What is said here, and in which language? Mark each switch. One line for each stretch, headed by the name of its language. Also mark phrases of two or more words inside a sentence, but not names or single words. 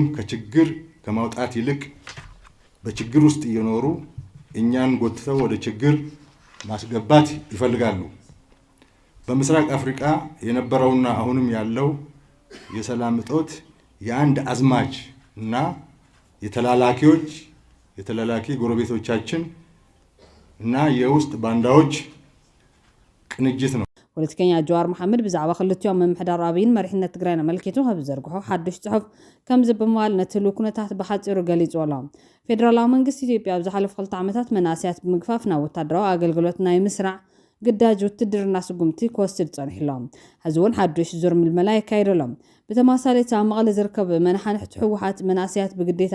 Amharic: ከችግር ከማውጣት ይልቅ በችግር ውስጥ እየኖሩ እኛን ጎትተው ወደ ችግር ማስገባት ይፈልጋሉ። በምስራቅ አፍሪካ የነበረውና አሁንም ያለው የሰላም እጦት የአንድ አዝማች እና የተላላኪ ጎረቤቶቻችን እና የውስጥ ባንዳዎች ቅንጅት ነው።
Tigrinya: ፖለቲከኛ ጀዋር መሐመድ ብዛዕባ ክልቲኦም ምምሕዳር አብይን መሪሕነት ትግራይን አመልኪቱ ካብ ዘርግሑ ሓድሽ ጽሑፍ ከም ዝበማል ነትሉ ኩነታት ብሓጺሩ ገሊጹ ኣሎ። ፌደራላዊ መንግስቲ ኢትዮጵያ ኣብ ዝሓለፉ 2 ዓመታት መናእስያት ብምግፋፍ ናብ ወታደራዊ ኣገልግሎት ናይ ምስራዕ ግዳጅ ውትድርና ስጉምቲ ክወስድ ጸኒሕሎም ሕዚ እውን ሓድሽ ዙር ምልመላ ይካየደሎም። ብተማሳሌት ኣብ መቐለ ዝርከብ መናሓንሕቲ ሕወሓት መናእስያት ብግዴታ